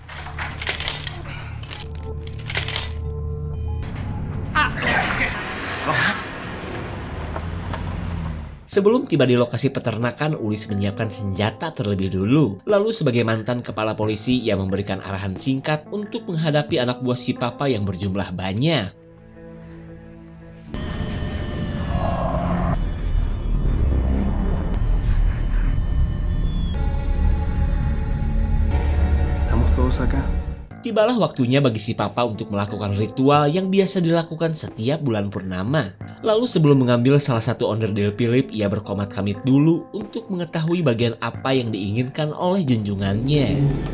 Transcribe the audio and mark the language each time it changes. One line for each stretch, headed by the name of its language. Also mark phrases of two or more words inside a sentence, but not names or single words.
Indonesian: Sebelum tiba di lokasi peternakan, Ulis menyiapkan senjata terlebih dulu. Lalu sebagai mantan kepala polisi, ia memberikan arahan singkat untuk menghadapi anak buah si papa yang berjumlah banyak.
Spanish: ¿Estamos todos acá?
Indonesian: Tibalah waktunya bagi si papa untuk melakukan ritual yang biasa dilakukan setiap bulan purnama. Lalu sebelum mengambil salah satu onderdil Philip, ia berkomat kamit dulu untuk mengetahui bagian apa yang diinginkan oleh junjungannya.